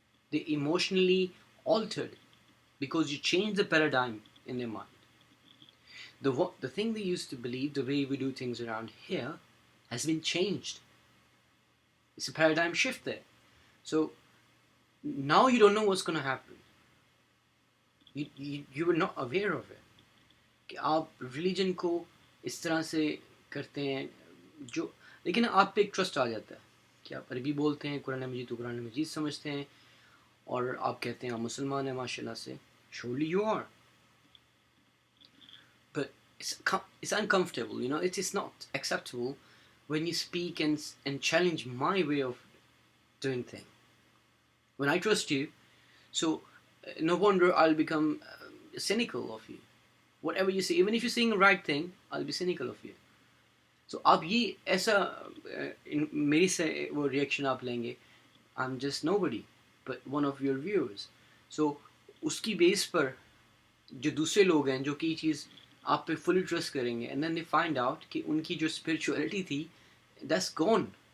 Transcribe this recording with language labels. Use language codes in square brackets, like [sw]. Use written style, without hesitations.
[en] They're emotionally altered because you change the paradigm in their mind. The thing they used to believe, the way we do things around here, has been changed. It's a paradigm shift there. So now you don't know what's going to happen. You were not aware of it. [ur] کہ آپ religion کو اس طرح سے کرتے ہیں جو، لیکن آپ پہ ایک ٹرسٹ آ جاتا ہے کہ آپ عربی بولتے ہیں، قرآن مجید تو قرآن مجید سمجھتے ہیں، اور آپ کہتے ہیں آپ مسلمان ہیں ماشاء اللہ سے. [en] surely you are, but it's uncomfortable, you know. It's not acceptable when you speak and challenge my way of doing things. When I trust you, so no wonder I'll become cynical of you. Whatever you say, even if you're saying the right thing, I'll be cynical of you. [ur] So آپ یہ ایسا میری سے وہ reaction آپ لیں گے، [en] I'm just nobody but one of your viewers. [ur] So اس کی بیس پر جو دوسرے لوگ ہیں جو کہ یہ چیز آپ پہ فلی ٹرسٹ کریں گے، [en] and then they find out [ur] کہ ان کی جو اسپرچولیٹی تھی [en] that's gone.